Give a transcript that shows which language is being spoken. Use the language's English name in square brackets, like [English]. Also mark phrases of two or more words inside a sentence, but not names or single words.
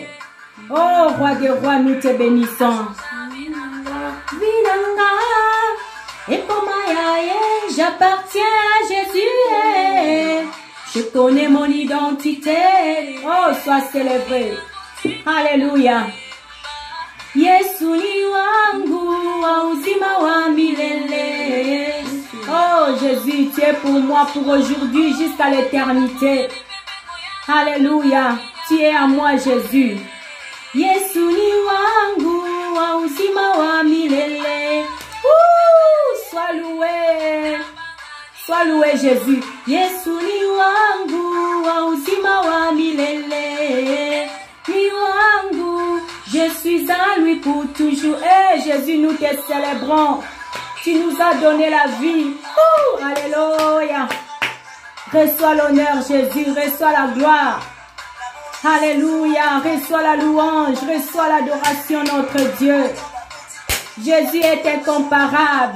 [French] Oh, roi des rois, nous te bénissons. Vinanga, j'appartiens à Jésus. Je connais mon identité. Oh, sois célébré. Alléluia. [Swahili] Yesu ni wangu wa uzima wa milele. [French] Oh, Jésus, tu es pour moi pour aujourd'hui jusqu'à l'éternité. Alléluia. Tu es à moi, Jésus. [Swahili] Yesu ni wangu wa uzima wa milele. [French] Sois loué. Sois loué, Jésus. [Swahili] Yesu ni wangu wa uzima wa milele. Ni wangu. [French] Je suis à lui pour toujours. Eh, Jésus, nous te célébrons. Tu nous as donné la vie. Alléluia. Reçois l'honneur, Jésus. Reçois la gloire. Alléluia. Reçois la louange. Reçois l'adoration, notre Dieu. Jésus est incomparable.